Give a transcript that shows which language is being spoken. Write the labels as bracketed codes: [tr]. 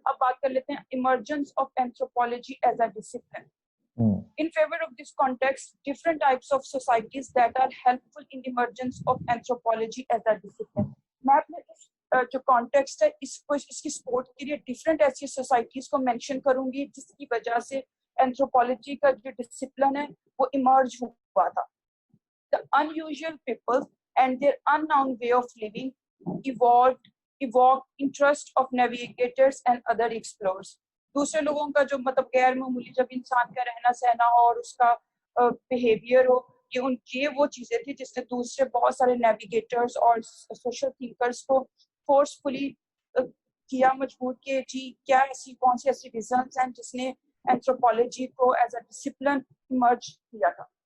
[ur] اب بات کر لیتے ہیں [en] emergence of anthropology as a discipline. In favor of this context, different types of societies that are helpful in emergence of anthropology as a discipline. [ur] میں اپنے جو context ہے اس کی سپورٹ کے لیے ڈفرینٹ ایسی سوسائٹیز کو مینشن کروں گی جس کی وجہ سے اینتھروپولوجی کا جو ڈسپلن ہے وہ ایمرج ہوا تھا. [en] The unusual people and their unknown way of living evoked interest of navigators and other explorers. [ur] دوسرے لوگوں کا جو مطلب غیر معمولی جب انسان کا رہنا سہنا ہو اور اس کا بیہیویئر ہو، یہ وہ چیزیں تھی جس نے دوسرے بہت سارے نیویگیٹرز اور سوشل تھنکرز کو فورسفلی کیا مجبور کہ جی کیا ایسی کون سی ایسی ریزنس ہیں جس نے اینتھروپولوجی کو ایز اے ڈسپلن ایمرج کیا تھا.